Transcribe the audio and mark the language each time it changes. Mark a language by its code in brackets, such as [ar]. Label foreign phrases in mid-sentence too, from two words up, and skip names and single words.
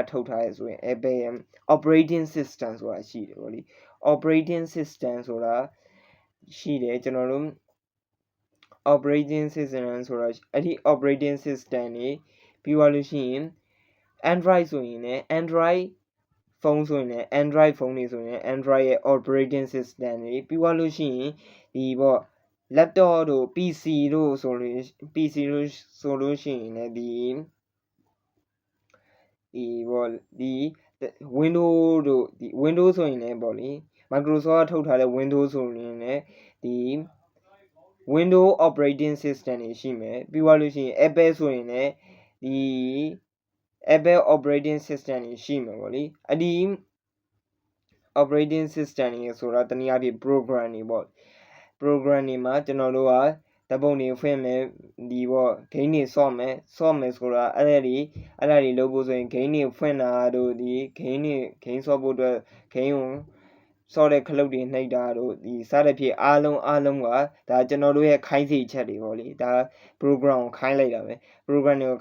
[my] ထုတ်ထားရဲဆိုရင် Apple ရဲ့ [en] operating system [my] ဆိုတာရှိတယ်ပေါ့လေ [en] operating system [my] ဆိုတာရှိတယ်ကျွန်တော်တို့ [en] operating system [my] ဆိုတာအဲ့ဒီ [en] operating system [my] တွေပြီးသွားလို့ရှိရင် Android ဆိုရင်လည်း Android ဖုန်းဆိုရင်လည်း Android ဖုန်းတွေဆိုရင် Android ရဲ့ [en] operating system [my] တွေပြီးသွားလို့ရှိရင်ဒီပေါ့ laptop တို့ PC တို့ဆိုလို့ရှိရင်လည်း ဒီပေါ့ဒီ Windows တို့ဒီ Windows ဆိုရင်လည်းပေါ့လေ Microsoft ထုတ်ထားတဲ့ Windows ဆိုရင်လည်းဒီ Windows [en] operating system [my] တွေရှိမယ်ပြီးသွားလို့ရှိရင် Apple ဆိုရင်လည်းဒီ Apple [en] operating system [my] တွေရှိမှာပေါ့လေအဲ့ဒီ [en] operating system [my] တွေဆိုတာတနည်းအားဖြင့် program တွေပေါ့ program တွေမှာကျွန်တော်တို့ကဓာတ်ပုံတွေဖွင့်မယ်ဒီပေါ့ game တွေ ဆော့မယ်ဆိုတာအဲ့ဒါတွေလုပ်ဖို့ဆိုရင် game တွေဖွင့်တာတို့ဒီ game ဆော့ဖို့အတွက် game ကိုဆော့တဲ့ခလုတ်တွေနှိပ်တာတို့ဒီစသဖြင့်အားလုံးကဒါကျွန်တော်တို့ရဲ့ခိုင်းစေချက်တွေပေါ့လေဒါ program ကိုခိုင်းလိုက်တာပဲ program တွေကို